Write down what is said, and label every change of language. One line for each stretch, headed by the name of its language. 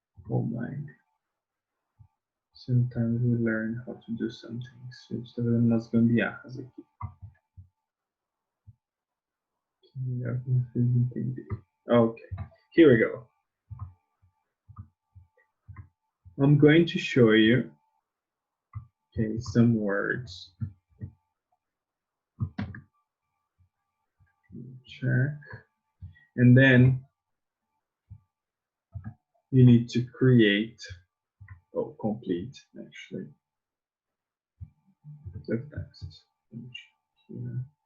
English: Oh my. Sometimes we learn how to do something.
Portuguese: So, está vendo umas gambiarras aqui. Melhor pra vocês entenderem.
English: Okay, here we go. I'm going to show you, okay, some words. Check. And then you need to create, oh, complete, actually, the text. Here.